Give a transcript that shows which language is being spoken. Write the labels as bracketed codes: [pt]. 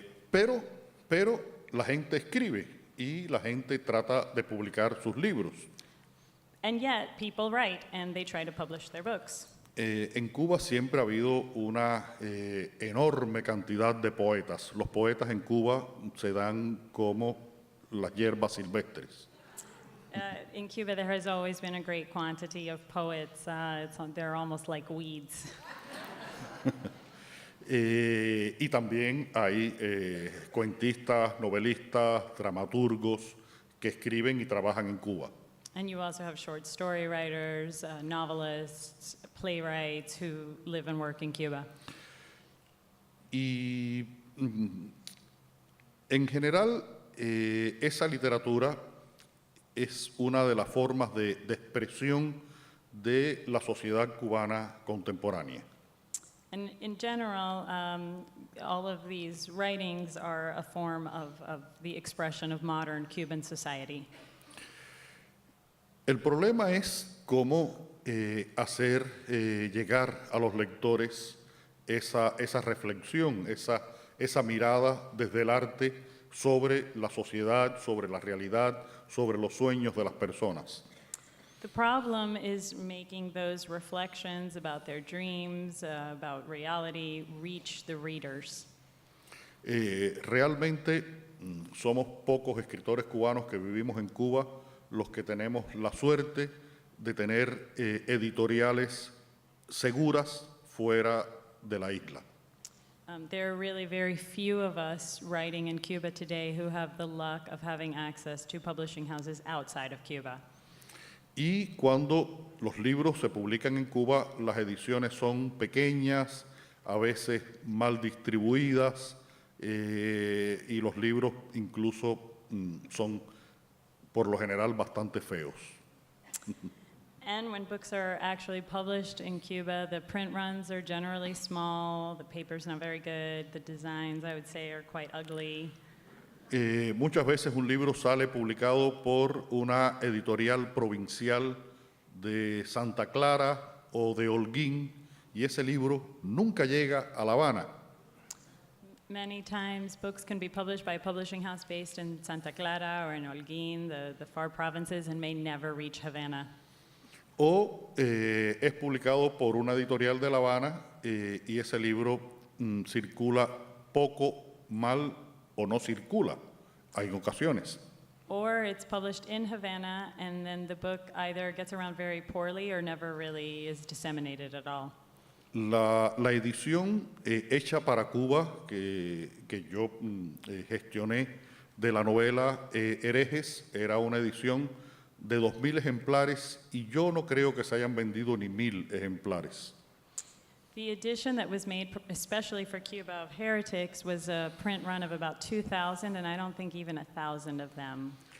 [es] Pero la gente escribe y la gente trata de publicar sus libros. [en] And yet, people write and they try to publish their books. [es] En Cuba siempre ha habido una enorme cantidad de poetas. Los poetas en Cuba se dan como las hierbas silvestres. [en] In Cuba, there has always been a great quantity of poets. They're almost like weeds. [es] Y también hay cuentistas, novelistas, dramaturgos que escriben y trabajan en Cuba. [en] And you also have short story writers, novelists, playwrights who live and work in Cuba. [es] Y en general, esa literatura es una de las formas de expresión de la sociedad cubana contemporánea. [en] And in general, all of these writings are a form of the expression of modern Cuban society. [es] El problema es cómo hacer llegar a los lectores esa reflexión, esa mirada desde el arte sobre la sociedad, sobre la realidad, sobre los sueños de las personas. [en] The problem is making those reflections about their dreams, about reality, reach the readers. [es] Realmente somos pocos escritores cubanos que vivimos en Cuba los que tenemos la suerte de tener editoriales seguras fuera de la isla. [en] There are really very few of us writing in Cuba today who have the luck of having access to publishing houses outside of Cuba. [es] Y cuando los libros se publican en Cuba, las ediciones son pequeñas, a veces mal distribuidas, y los libros incluso son por lo general bastante feos. [en] And when books are actually published in Cuba, the print runs are generally small, the paper's not very good, the designs, I would say, are quite ugly. [es] Muchas veces un libro sale publicado por una editorial provincial de Santa Clara o de Holguín y ese libro nunca llega a La Habana. [en] Many times, books can be published by a publishing house based in Santa Clara or in Holguín, the far provinces, and may never reach Havana. [es] O es publicado por una editorial de La Habana y ese libro circula poco, mal o no circula. Hay ocasiones. [en] Or it's published in Havana, and then the book either gets around very poorly or never really is disseminated at all. [es] La edición hecha para Cuba, que yo gestioné de la novela Herejes, era una edición de 2.000 ejemplares y yo no creo que se hayan vendido ni 1.000 ejemplares. [en] The edition that was made especially for Cuba of Heretics was a print run of about 2,000, and I don't think even 1,000 of them